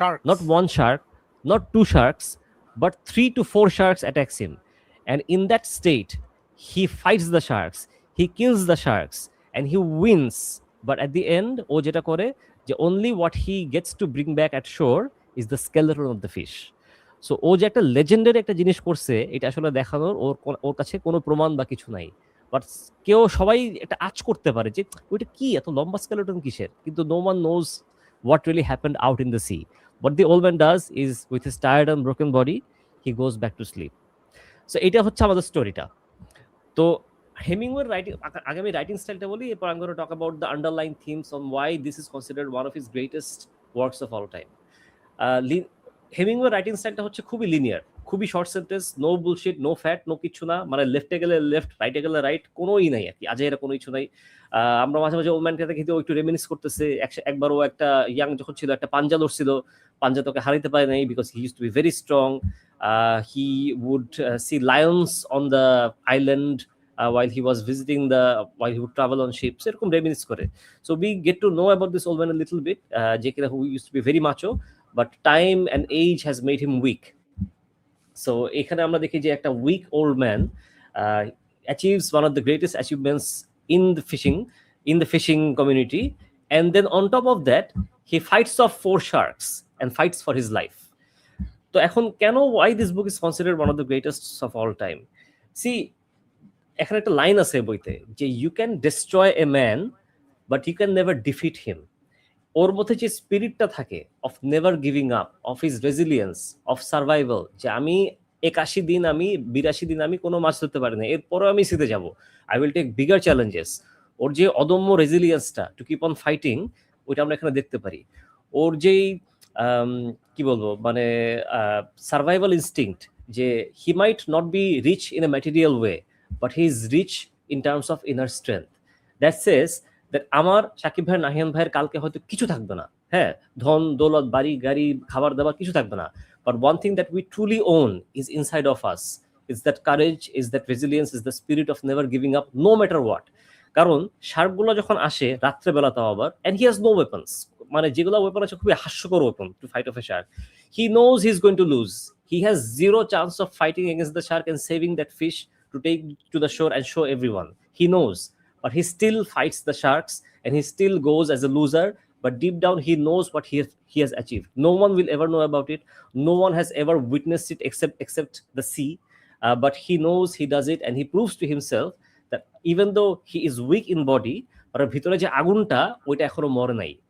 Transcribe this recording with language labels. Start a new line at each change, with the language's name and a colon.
English: Not one shark, not 2 sharks, but 3 to 4 sharks attacks him. And in that state, he fights the sharks, he kills the sharks, and he wins. But at the end,
Bangla: ও যেটা করে যে
English: only what he gets to bring back at shore is the skeleton of the fish.
Bangla: So ও যে একটা legendary একটা জিনিস করছে, এটা আসলে দেখানোর ওর কাছে কোনো প্রমাণ বা কিছু নাই, বাট কেউ সবাই একটা আঁচ করতে পারে যে ওইটা কি এত লম্বা স্কেলেটন কিসের, কিন্তু
English: No one knows what really happened out in the sea. What the old man does is, with his tired and broken body, he goes back to sleep. So
Bangla: এটা হচ্ছে আমাদের স্টোরিটা। তো হেমিংওয়ের রাইটিং, আগে আমি রাইটিং স্টাইলটা বলি, এরপর আমি
English: Talk about the underline themes on why this is considered one of his greatest works of all time.
Bangla: হেমিংওয়ের writing স্টাইলটা হচ্ছে খুবই লিনিয়ার, খুবই
English: short sentence, no bullshit, no fat,
Bangla: no কিচ্ছু না, মানে লেফটে গেলে লেফট, রাইটে গেলে রাইট, কোনোই নাই আর কি, আজেরা কোনো কিছু নাই। আমরা মাঝে মাঝে ওল্ড ম্যানকে দেখি একটু রেমিনিস করতেছে, একবার ও একটা ইয়াং যখন ছিল একটা পাঞ্জা লড়ছিল, পাঞ্জা তোকে হারাইতে পারে নাই
English: Because he use to be very strong. He would see lions on the island while he was visiting while he would travel on ships,
Bangla: এরকম রেমিনিস করে।
English: So we get to know about this old man a little bit,
Bangla: যে কিনা
English: who used to be very macho, but time and age has made him weak. So
Bangla: এখানে আমরা দেখি যে একটা
English: weak old man achieves one of the greatest achievements in the fishing community, and then on top of that he fights off 4 sharks and fights for his life.
Bangla: তো এখন কেন
English: why this book is considered one of the greatest of all time? See,
Bangla: এখানে একটা line আছে বইতে যে
English: you can destroy a man but you can never defeat him.
Bangla: ওর মধ্যে যে স্পিরিটটা থাকে
English: of never giving up, of his resilience, of survival,
Bangla: যে আমি 81 দিন, আমি 82 দিন আমি কোনো মাছ ধরতে পারি না, এরপরেও আমি জিতে যাব,
English: I will take bigger challenges.
Bangla: ওর যে অদম্য রেজিলিয়েন্সটা
English: to keep on fighting,
Bangla: ওইটা আমরা এখানে দেখতে পারি। ওর যেই কি বলবো, মানে
English: Survival instinct, যে he might not be rich in a material way but he is rich in terms of inner strength. That says that
Bangla: আমার সাকিব ভাই, নাহিয়ান ভাইয়ের কালকে হয়তো কিছু থাকবে না,
English: হ্যাঁ, ধন দৌলত, বাড়ি গাড়ি, খাবার দাবার কিছু থাকবে না, but one thing that we truly own is inside of us, is that courage, is that resilience, is the spirit of never giving up no matter what.
Bangla: কারণ শার্কগুলো যখন আসে রাত্রেবেলা, তাও আবার,
English: and he has no weapons,
Bangla: মানে যেগুলো weapon আছে খুবই হাস্যকর weapon
English: To fight off a shark, he knows he is going to lose, he has zero chance of fighting against the shark and saving that fish to take to the shore and show everyone. He knows, but he still fights the sharks and he still goes as a loser. But deep down, he knows what he has achieved. No one will ever know about it. No one has ever witnessed it except the sea. But he knows he does it, and he proves to himself that even though he is weak in body, but
Bangla: ভিতরে যে আগুনটা ওইটা এখনো মরে নাই.